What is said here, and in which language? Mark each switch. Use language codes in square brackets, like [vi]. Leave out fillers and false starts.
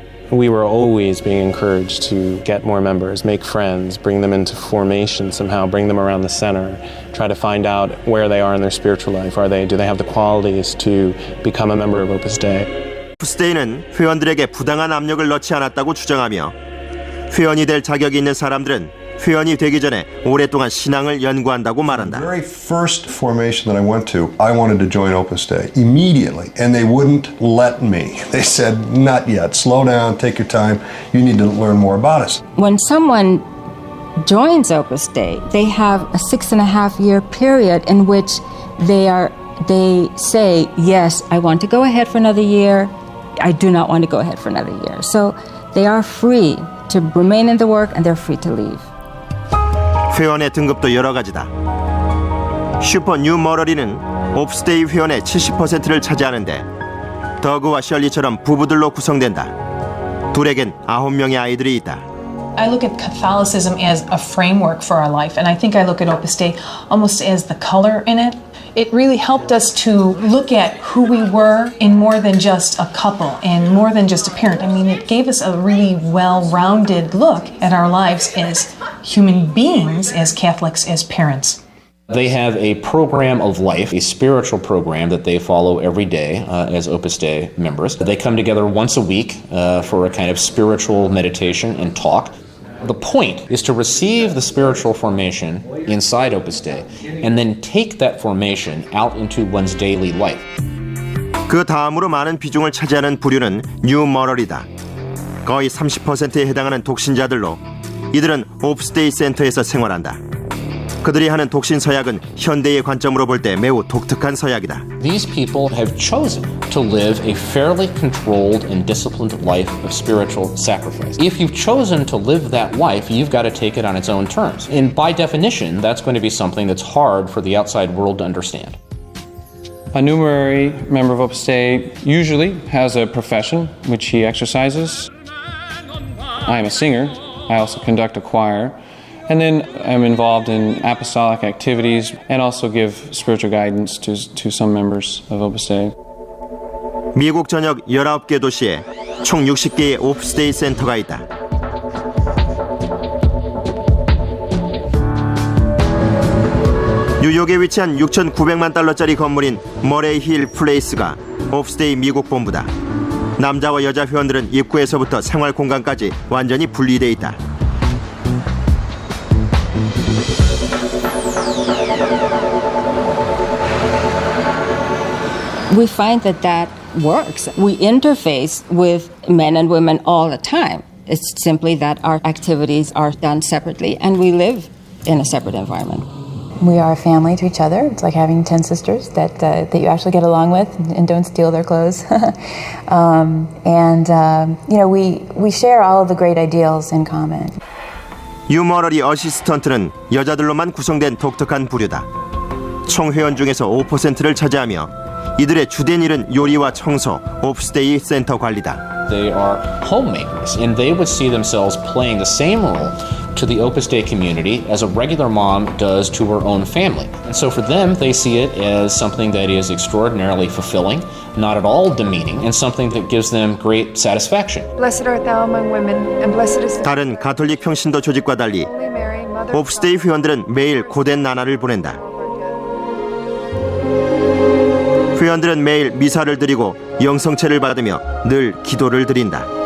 [en] We were always being encouraged to get more members, make friends, bring them into formation somehow, bring them around the center, try to find out where they are in their spiritual life. Do they have the qualities to become a member of Opus Dei? [ko] 오프스 데이는 회원들에게 부당한 압력을 넣지 않았다고 주장하며 회원이 될 자격이 있는 사람들은 회원이 되기 전에 오랫동안 신앙을 연구한다고 말한다. [en] The very first formation that I went to, I wanted to join Opus Dei immediately, and they wouldn't let me. They said, not yet, slow down, take your time, you need to learn more about us. When someone joins Opus Dei, they have a 6.5-year period in which they say, yes, I want to go ahead for another year, I do not want to go ahead for another year. So they are free to remain in the work and they're free to leave. [ko] 회원의 등급도 여러 가지다. 슈퍼 뉴 머러리는 오프스데이 회원의 70%를 차지하는데 더그와 셜리처럼 부부들로 구성된다. 둘에겐 9명의 아이들이 있다. [en] I look at Catholicism as a framework for our life, and I think I look at Opus Dei almost as the color in it. It really helped us to look at who we were in more than just a couple and more than just a parent. I mean, it gave us a really well-rounded look at our lives as human beings, as Catholics, as parents. They have a program of life, a spiritual program that they follow every day as Opus Dei members. They come together once a week for a kind of spiritual meditation and talk. The point is to receive the spiritual formation inside Opus Dei and then take that formation out into one's daily life. [ko] 그 다음으로 많은 비중을 차지하는 부류는 뉴 머럴이다. 거의 30%에 해당하는 독신자들로 이들은 오프스 데이 센터에서 생활한다. 그들이 하는 독신 서약은 현대의 관점으로 볼 때 매우 독특한 서약이다. [en] These people have chosen to live a fairly controlled and disciplined life of spiritual sacrifice. If you've chosen to live that life, you've got to take it on its own terms. And by definition, that's going to be something that's hard for the outside world to understand. A numerary member of Opus Dei usually has a profession which he exercises. I am a singer. I also conduct a choir. And then I'm involved in apostolic activities and also give spiritual guidance to some members of Opus Dei. [ko] 미국 전역 19개 도시에 총 60개의 오프스 데이 센터가 있다. 뉴욕에 위치한 6,900만 달러짜리 건물인 머레이 힐 플레이스가 오프스 데이 미국 본부다. 남자와 여자 회원들은 입구에서부터 생활 공간까지 완전히 분리돼 있다. [en] We find that works. We interface with men and women all the time. It's simply that our activities are done separately and we live in a separate environment. We are a family to each other. It's like having 10 sisters that you actually get along with and don't steal their clothes. We share all of the great ideals in common. [ko] 뉴머러리 어시스턴트는 여자들로만 구성된 독특한 부류다. 총 회원 중에서 5%를 차지하며 이들의 주된 일은 요리와 청소, 오프스데이 센터 관리다. [en] They are homemakers, and they would see themselves playing the same role to the Opus Dei community as a regular mom does to her own family. And so for them, they see it as something that is extraordinarily fulfilling, not at all demeaning, and something that gives them great satisfaction. Blessed art thou among women, and blessed is [ko] 다른 가톨릭 평신도 조직과 달리 오프스데이 회원들은 매일 고된 나날을 보낸다. 회원들은 매일 미사를 드리고 영성체를 받으며 늘 기도를 드린다.